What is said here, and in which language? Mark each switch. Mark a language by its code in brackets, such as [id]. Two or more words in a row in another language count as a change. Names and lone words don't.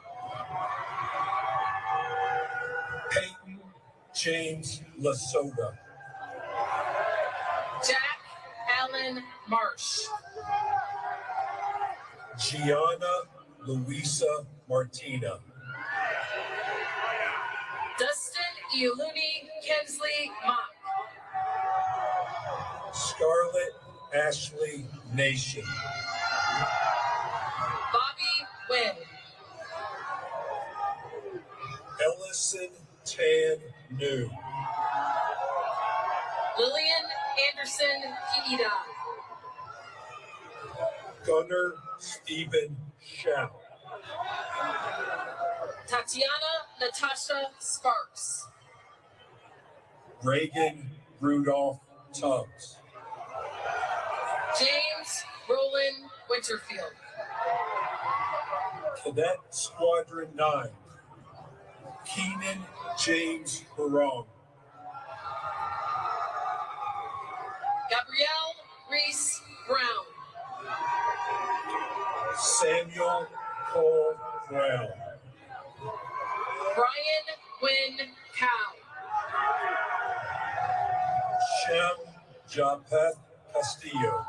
[en] Peyton James Lasoda. Jack Allen Marsh. Gianna Luisa Martina. Dustin Ioluni Kensley Mock. Scarlett Ashley Nation. Bobby Wynn. Allison Tan New. Lillian Anderson Pieda. Gunnar Stephen Shao. Tatiana Natasha Sparks. Reagan Rudolph Tubbs. James Roland Winterfield. Cadet Squadron 9. Keenan James Barong. Gabrielle Reese Brown. Samuel Cole Brown. Brian Wynn Cow. Shem Japeth Castillo.